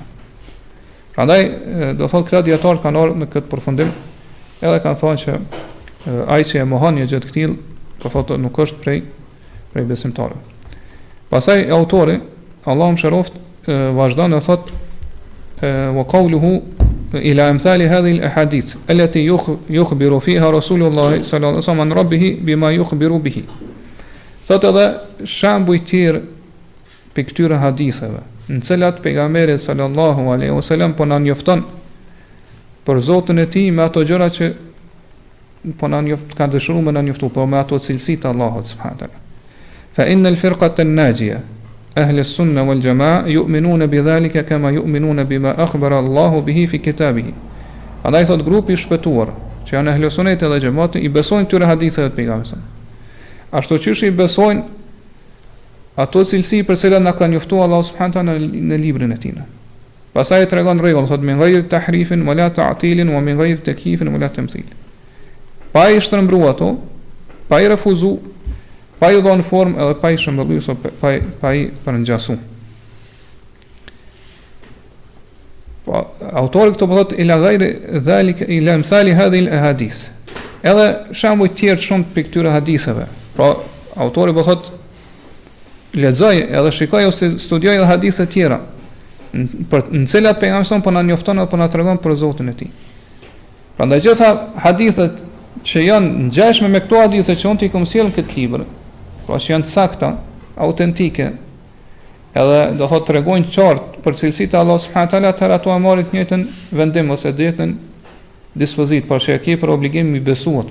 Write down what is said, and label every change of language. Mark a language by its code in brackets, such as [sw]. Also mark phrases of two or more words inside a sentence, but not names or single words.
[sq] Prandaj do thotë këta dietar kanë ardhur në këtë përfundim, edhe kanë thonë që ai që e mohon një gjë të tillë, po thotë nuk është prej besimtarëve. Pastaj autori, Allahu mëshiroft, vazhdon e thotë [ar] وقوله إلى أمثال هذه الأحاديث التي يخبر فيها رسول الله صلى الله عليه وسلم عن ربه بما يخبر به. [sq] Thotë edhe shembuj tjerë për këtyre haditheve, në cilat pejgamberi [ar] صلى الله عليه وسلم [sq] po na njofton për Zotin e tij me ato gjëra që po na ka dëshiruar me na njoftu, por me ato cilësi të Allahut [ar] سبحانه وتعالى. فإن الفرقة الناجية أهل السنة والجماعة يؤمنون بذلك كما يؤمنون بما أخبر الله به في كتابه. [sq] Andaj thot grupi i shpëtuar, që janë ahli sunneti dhe xhamati, i besojnë këtyre haditheve të pejgamberit. Ashtu që i besojnë ato cilësi për cilat na ka njoftuar Allahu [ar] سبحانه وتعالى [sq] në librin e tij. Pastaj tregon rregull, thot [ar] من غير تحريف ولا تعطيل ومن غير تكييف ولا تمثيل. [sq] Pa i shtrembru ato, pa i refuzu, pa i dhënë formë edhe pa i shëmbëllu, ose pa i përngjasu. Po autori këto po thot [ar] إلى غير ذلك إلى أمثال هذه الأحاديث. [sq] Edhe shembuj të tjerë shumë për këtyre haditheve. Pra autori po thot lexoj edhe shikoj ose studioj edhe hadithe të tjera në cilat pejgamberi po na njofton apo na tregon për Zotin e tij. Prandaj gjitha hadithet që janë ngjashme me këto hadithe që unë t'i kam sjellën këtë libër, pra që janë të sakta, autentike, edhe do thotë tregojnë qartë për cilësitë e Allahut [ar] سبحانه وتعالى, [sq] atëherë ato e marrin të njëjtën vendim ose të njëjtën dispozit, por që e ke për obligim mi besu ato.